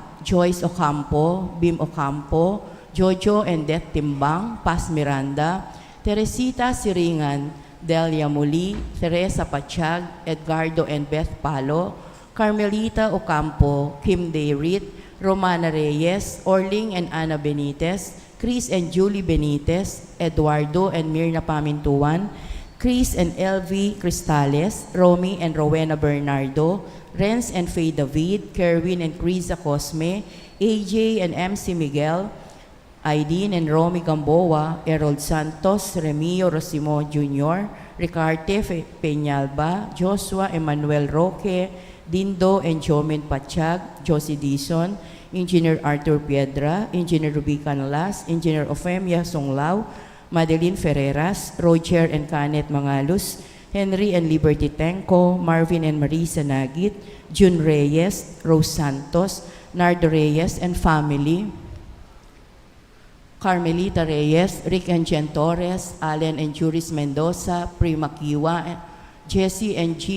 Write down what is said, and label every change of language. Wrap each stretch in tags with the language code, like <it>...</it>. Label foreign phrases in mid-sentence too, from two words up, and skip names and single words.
<en>Joyce Ocampo, Bim Ocampo, Jojo and Det Timbang, Paz Miranda, Teresita Siringan, Delia Muli, Teresa Pachag, Edgardo and Beth Palo, Carmelita Ocampo, Kim Dayrit, Romana Reyes, Orling and Ana Benitez, Chris and Julie Benitez, Eduardo and Mirna Pamintuan, Chris and LV Cristales, Romy and Rowena Bernardo, Renz and Faye David, Kerwin and Criza Cosme, AJ and MC Miguel, Aidin and Romy Gamboa, Errol Santos, Remio Rosimo Jr., Ricarte Peñalba, Joshua Emmanuel Roque, Dindo and Jomin Pachag, Josie Dizon, Engineer Arthur Piedra, Engineer Ruby Canalas, Engineer Ofemia Songlao, Madeline Ferreras, Roger and Canet Mangalus, Henry and Liberty Tenco, Marvin and Marisa Nagit, June Reyes, Rose Santos, Nardo Reyes and family, Carmelita Reyes, Rick and Jen Torres, Allen and Juris Mendoza, Prima Kiwa, Jesse and G.</en>